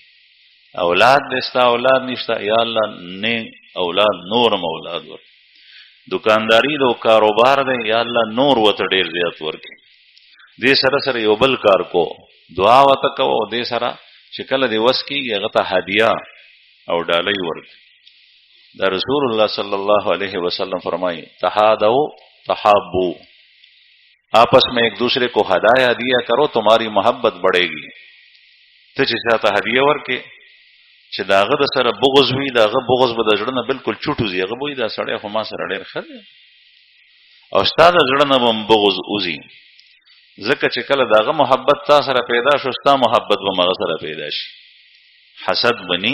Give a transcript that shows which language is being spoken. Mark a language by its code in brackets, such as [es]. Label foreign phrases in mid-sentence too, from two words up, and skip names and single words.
[ps] اولاد دی، ستا اولاد نشته، یا الله نیک اولاد، نورم اولاد ورکړي. دکانداری دو کاروبار دی، یا الله نور ورته ډېر زیات ورکړي. دې سره سره یو بل کار کو، دعا ورته کوه او دې سره چې کله دې وس کېږي هغه ته هدیه او ډالۍ ورکړي. [ur] دا رسول الله صلی الله علیہ وسلم فرمائی [ar] تحادو تحابو، [ur] آپس میں ایک دوسرے کو ہدایہ دیا کرو تمہاری محبت بڑھے گی. [ps] ته چې چاته هدیه ورکې چې د هغه د سره بغض وي، د هغه بغض به د زړه نه بلکل چوټ وځي. هغه به وایي دا سړی خو ما سره ډېر ښه دی، او ستا د زړه نه به هم بغض وځي. ځکه چې کله د هغه محبت تا سره پیدا شو، ستا محبت به هم هغه سره پیدا شي، حسد بني.